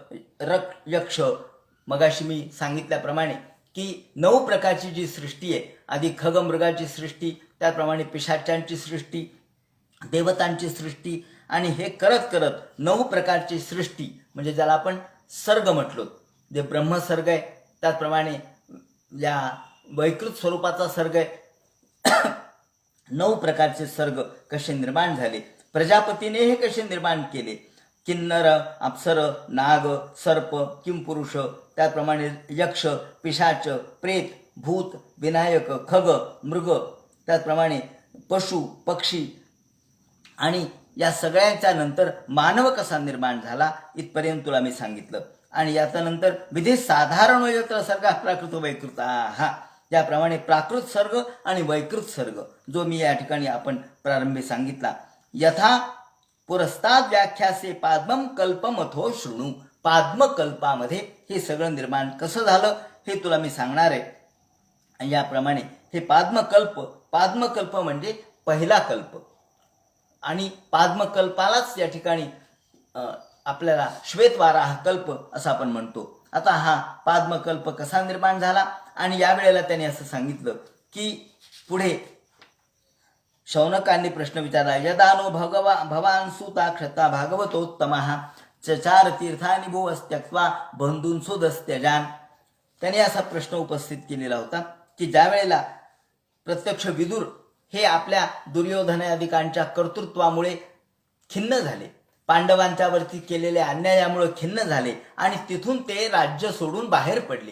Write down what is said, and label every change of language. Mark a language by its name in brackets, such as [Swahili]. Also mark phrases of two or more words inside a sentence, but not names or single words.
[Marathi] यक्ष, मगाशी मी सांगितल्याप्रमाणे की 9 प्रकारची जी सृष्टी आहे, आधी खगमृगाची सृष्टी, त्याप्रमाणे पिशाच्यांची सृष्टी, देवतांची सृष्टी, आणि हे करत करत 9 प्रकारची सृष्टी, म्हणजे ज्याला आपण सर्ग म्हटलो, जे ब्रह्मसर्ग आहे, त्याचप्रमाणे या वैकृत स्वरूपाचा सर्ग आहे. 9 प्रकारचे सर्ग कसे निर्माण झाले, प्रजापतीने हे कसे निर्माण केले, किन्नर, अप्सर, नाग, सर्प, किंपुरुष, त्याप्रमाणे यक्ष, पिशाच, प्रेत, भूत, विनायक, खग, मृग, त्याचप्रमाणे पशु, पक्षी, आणि या सगळ्यांच्या नंतर मानव कसा निर्माण झाला इथपर्यंत तुला मी सांगितलं. आणि याच्यानंतर विधी साधारण [Sanskrit] यत्र सर्ग प्राकृत वैकृत, [Marathi] हा त्याप्रमाणे प्राकृत सर्ग आणि वैकृत सर्ग जो मी या ठिकाणी आपण प्रारंभी सांगितला. [Sanskrit] यथा पुरस्ताद व्याख्यासे पाद्मम कल्पमथो शृणू. [Marathi] पाद्मकल्पामध्ये हे सगळं निर्माण कसं झालं हे तुला मी सांगणार आहे. आणि याप्रमाणे हे पाद्मकल्प म्हणजे पहिला कल्प, आणि पाद्मकल्पालाच या ठिकाणी आपल्याला श्वेतवाराह कल्प असं आपण म्हणतो. आता हा पाद्मकल्प कसा निर्माण झाला, आणि यावेळेला त्याने असं सांगितलं की पुढे शौनकांनी प्रश्न विचारला. [Sanskrit] यदानो भवान सुता क्षता भागवतोत्तमः चचार तीर्थानि भुवस्त्यक्त्वा बंधून सुदस्त्यजान. [Marathi] त्याने असा प्रश्न उपस्थित केलेला होता की ज्या वेळेला प्रत्यक्ष विदुर हे आपल्या दुर्योधनादिकांच्या कर्तृत्वामुळे खिन्न झाले, पांडवांच्या वरती केलेल्या अन्यायामुळे खिन्न झाले, आणि तिथून ते राज्य सोडून बाहेर पडले.